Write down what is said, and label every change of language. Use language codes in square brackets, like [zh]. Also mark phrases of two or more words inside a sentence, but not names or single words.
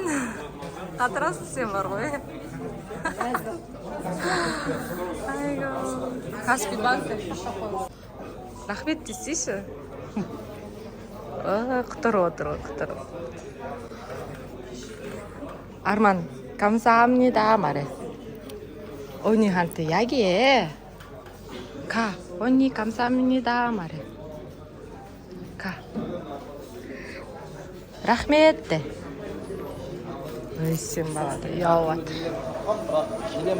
[kk] Қатырасың сен бар ғой. Каспий банктың рахмет десейші. Құтырып отыр. Арман, [ko] 감사합니다 말해. 언니한테 이야기해. 가, 언니 감사합니다 말해. 가. рахмет 대. [kk] Өйсен балады, ұялып жатыр.